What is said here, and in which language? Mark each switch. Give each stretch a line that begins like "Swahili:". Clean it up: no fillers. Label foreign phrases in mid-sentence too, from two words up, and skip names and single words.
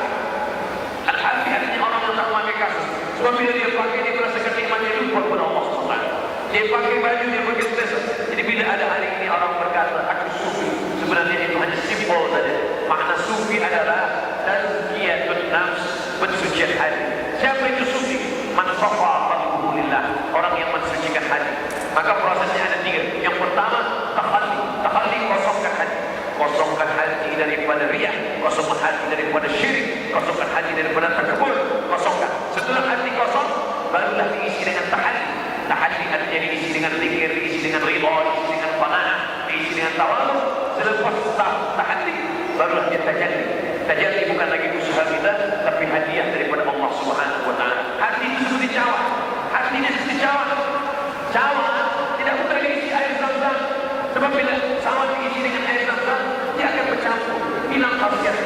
Malay: Al-Hafi artinya orang yang tak memakai kasus. Sebab bila dia pakai, dia merasakan nikmatnya lupa kepada Allah SWT. Dia pakai baju, dia pakai selesa. Jadi bila ada hari ini orang berkata, aku sufi, sebenarnya itu hanya simpel saja. Makna sufi adalah
Arabic: تزكية النفس,
Malay: pensucian hati. Siapa itu sufi?
Arabic: من صفا قلبه لله,
Malay: orang yang mensucikan hati. Maka prosesnya ada 3. Yang pertama, tahalli kosongkan hati. Kosongkan hati daripada riya, kosongkan hati daripada syirik, kosongkan hati daripada takabur, kosongkan. Setelah hati kosong, barulah diisi dengan tahalli. Tahalli artinya diisi dengan zikir, diisi dengan ridha, diisi dengan qanaah, diisi dengan tawadhu. Selepas tahalli, barulah dia tajalli. Tajalli bukan lagi usaha kita, tapi hadiah daripada Allah
Arabic: سبحانه وتعالى.
Malay: Hati itu seperti cawan. Hatinya seperti cawan. Cawan tidak boleh diisi air zam-zam. Sebab bila cawan diisi dengan air zam-zam, dia akan bercampur, hilang khasiatnya.